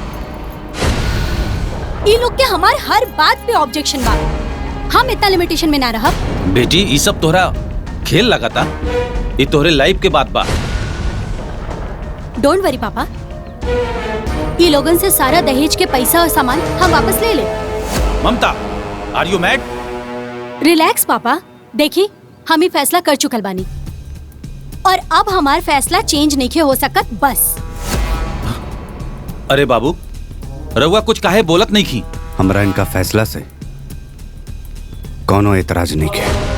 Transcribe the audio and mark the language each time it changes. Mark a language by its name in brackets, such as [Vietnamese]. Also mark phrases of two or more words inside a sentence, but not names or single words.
[Bhojpuri] ई लोग के हमार हर बात पे ऑब्जेक्शन बा, हम इतना लिमिटेशन में ना रहब। बेटी, ये सब तोहरा खेल लगाता, ये तोहरे लाइफ के बात बा। [English] don't worry [Bhojpuri] पापा, ई लोगन से सारा दहेज के पैसा और सामान हम वापस ले ले। ममता, [English] Are you mad? [Bhojpuri] रिलैक्स पापा, देखी हम ही फैसला कर चुकल बानी और अब हमार फैसला चेंज नहीं हो सकत बस। अरे बाबू, रउआ कुछ काहे बोलत नहीं की? हमरा इनका फैसला से कोनो एतराज नहीं किया।